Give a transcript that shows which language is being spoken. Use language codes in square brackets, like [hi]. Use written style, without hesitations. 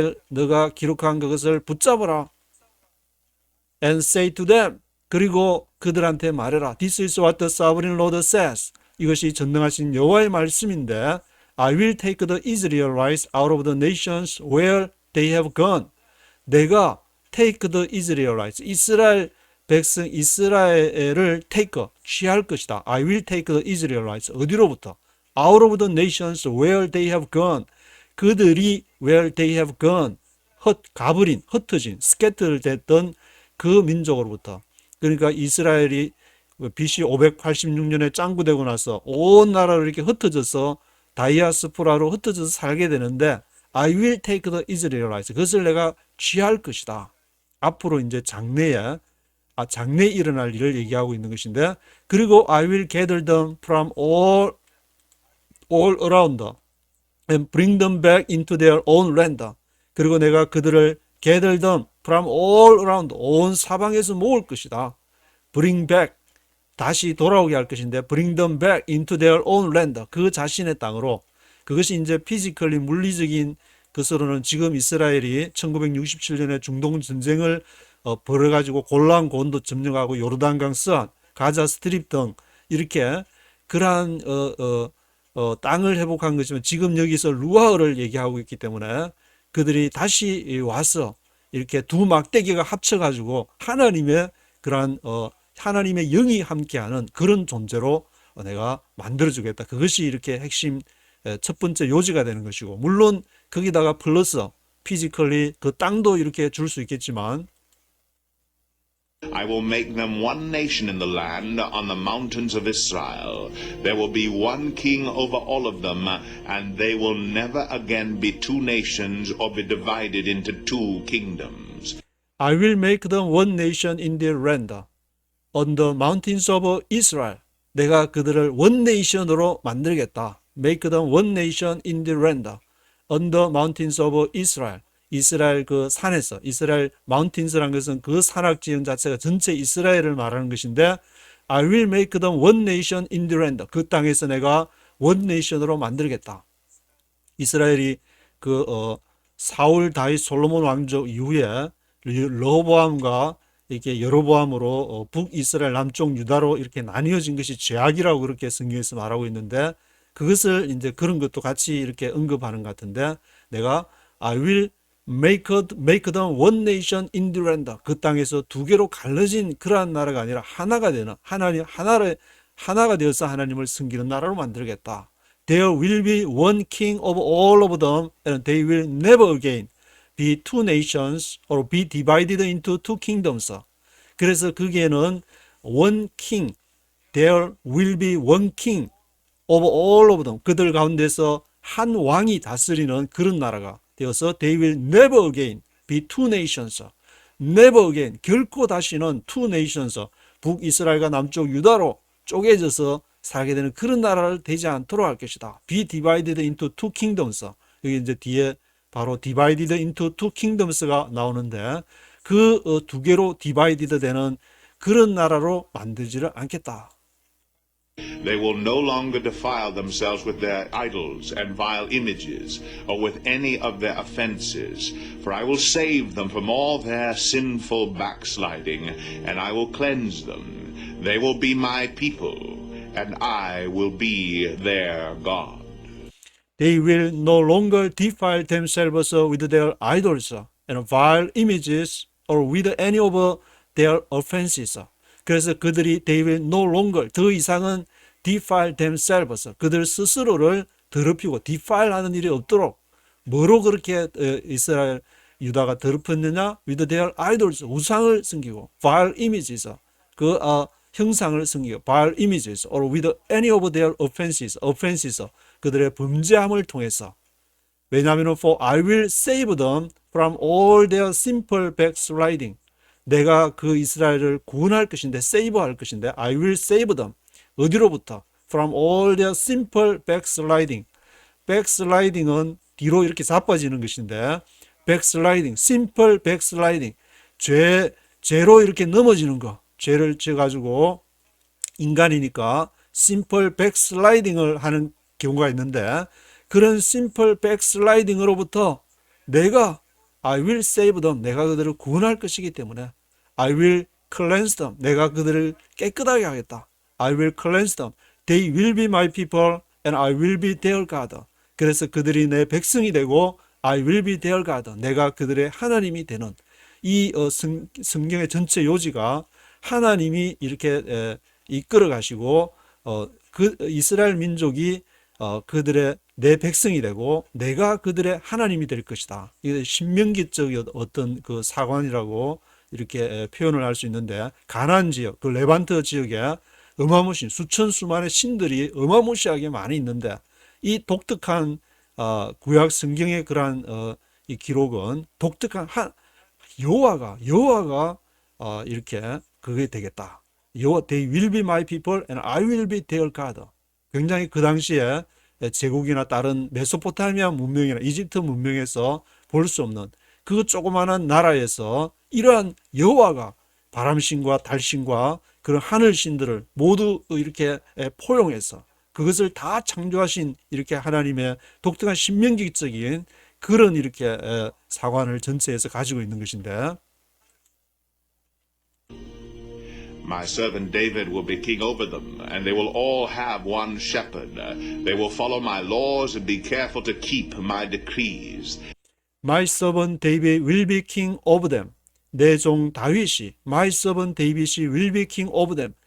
[ko] 너가 기록한 그것을 붙잡으라. [en] And say to them, [ko] 그리고 그들한테 말해라. [en] This is what the sovereign Lord says. [ko] 이것이 전능하신 여호와의 말씀인데, [en] I will take the Israelites out of the nations where they have gone. [ko] 내가 [en] take the Israelites, [ko] 이스라엘 백성 이스라엘을 take, 취할 것이다. [en] I will take the Israelites, [ko] 어디로부터? [en] Out of the nations where they have gone. [ko] 그들이 [en] where they have gone, [ko] 가버린, 흩어진, 스캐터를 됐던 그 민족으로부터. 그러니까 이스라엘이 BC 586년에 짱구되고 나서 온 나라로 이렇게 흩어져서 다이아스포라로 흩어져서 살게 되는데, [en] I will take the Israelites, [ko] 그것을 내가 취할 것이다. 앞으로 이제 장래에 일어날 일을 얘기하고 있는 것인데, 그리고 [en] I will gather them from all around and bring them back into their own land. [ko] 그리고 내가 그들을 [en] gather them from all around, [ko] 온 사방에서 모을 것이다. [en] bring back, [ko] 다시 돌아오게 할 것인데, [en] bring them back into their own land, [ko] 그 자신의 땅으로. 그것이 이제 피지컬리 물리적인 것으로는 지금 이스라엘이 1967년에 중동 전쟁을 벌여가지고 골란 고원도 점령하고 요르단강 서안, 가자 스트립 등 이렇게 그러한 땅을 회복한 것이지만, 지금 여기서 루아흐를 얘기하고 있기 때문에 그들이 다시 와서 이렇게 두 막대기가 합쳐가지고 하나님의 그러한 하나님의 영이 함께하는 그런 존재로 내가 만들어주겠다. 그것이 이렇게 핵심 첫 번째 요지가 되는 것이고, 물론 거기다가 플러스 피지컬리 그 땅도 이렇게 줄 수 있겠지만, [en] I will make them one nation in the land on the mountains of Israel. There will be one king over all of them, and they will never again be two nations or be divided into two kingdoms. I will make them one nation in their land on the mountains of Israel. [ko] 내가 그들을 [en] one nation [ko] 으로 만들겠다. [en] Make them one nation in their land on the mountains of Israel. [ko] 이스라엘 그 산에서, 이스라엘 마운틴스라는 것은 그 산악지형 자체가 전체 이스라엘을 말하는 것인데, [en] I will make them one nation in the land. [ko] 그 땅에서 내가 [en] one nation [ko] 으로 만들겠다. 이스라엘이 그 사울, 다윗, 솔로몬 왕조 이후에 르호보암과 이렇게 여로보암으로 북이스라엘, 남쪽 유다로 이렇게 나뉘어진 것이 죄악이라고 그렇게 성경에서 말하고 있는데, 그것을 이제 그런 것도 같이 이렇게 언급하는 것 같은데, 내가 [en] I will make them one nation in the land. [ko] 그 땅에서 두 개로 갈라진 그러한 나라가 아니라 하나가 되는, 하나가 되어서 하나님을 섬기는 나라로 만들겠다. [en] There will be one king of all of them, and they will never again be two nations or be divided into two kingdoms. [ko] 그래서 거기에는 [en] one king. There will be one king over all of them. [ko] 그들 가운데서 한 왕이 다스리는 그런 나라가 되어서 [en] they will never again be two nations. never again, [ko] 결코 다시는 [en] two nations, [ko] 북이스라엘과 남쪽 유다로 쪼개져서 살게 되는 그런 나라를 되지 않도록 할 것이다. [en] be divided into two kingdoms. [ko] 여기 이제 뒤에 바로 [en] divided into two kingdoms [ko] 가 나오는데 그 두 개로 divided 되는 그런 나라로 만들지를 않겠다. [en] They will no longer defile themselves with their idols and vile images, or with any of their offenses. For I will save them from all their sinful backsliding, and I will cleanse them. They will be my people, and I will be their God. They will no longer defile themselves with their idols and vile images, or with any of their offenses. [ko] 그래서 그들이 [en] they will no longer, [ko] 더 이상은 [en] defile themselves, [ko] 그들 스스로를 더럽히고 defile 하는 일이 없도록 뭐로 그렇게 이스라엘 유다가 더럽혔느냐? [en] with their idols, [ko] 우상을 섬기고 [en] vile images, [ko] 그 형상을 섬기고 [en] vile images, or with any of their offenses, [ko] 그들의 범죄함을 통해서. 왜냐하면 [en] for I will save them from all their simple backsliding. [ko] 내가 그 이스라엘을 구원할 것인데, 세이브할 것인데, [en] I will save them. [ko] 어디로부터? [en] From all their simple backsliding. [ko] backsliding은 뒤로 이렇게 자빠지는 것인데, [en] backsliding, simple backsliding. [ko] 죄로 이렇게 넘어지는 거. 죄를 져가지고 인간이니까 [en] simple backsliding [ko] 을 하는 경우가 있는데, 그런 simple backsliding으로부터 내가 [en] I will save them. [ko] 내가 그들을 구원할 것이기 때문에 [en] I will cleanse them. [ko] 내가 그들을 깨끗하게 하겠다. [en] I will cleanse them. They will be my people and I will be their God. [ko] 그래서 그들이 내 백성이 되고 [en] I will be their God. [ko] 내가 그들의 하나님이 되는 이 성경의 전체 요지가 하나님이 이렇게 이끌어 가시고 그 이스라엘 민족이 그들의 내 백성이 되고 내가 그들의 하나님이 될 것이다. 이게 신명기적 어떤 그 사관이라고 이렇게 표현을 할 수 있는데, 가나안 지역, 그 레반트 지역에 어마무시 수천 수만의 신들이 어마무시하게 많이 있는데, 이 독특한 구약 성경의 그러한 이 기록은 독특한 여호와가 이렇게 그게 되겠다. [en] They will be my people and I will be their God. [ko] 굉장히 그 당시에 제국이나 다른 메소포타미아 문명이나 이집트 문명에서 볼 수 없는 그 조그마한 나라에서 이러한 여호와가 바람신과 달신과 그런 하늘신들을 모두 이렇게 포용해서 그것을 다 창조하신 이렇게 하나님의 독특한 신명기적인 그런 이렇게 사관을 전체에서 가지고 있는 것인데, [en] My servant David will be king over them, and they will all have one shepherd. They will follow my laws and be careful to keep my decrees. My servant David will be king over them. [ko] 내 종 다윗이, [en] my servant David이 will be king over them.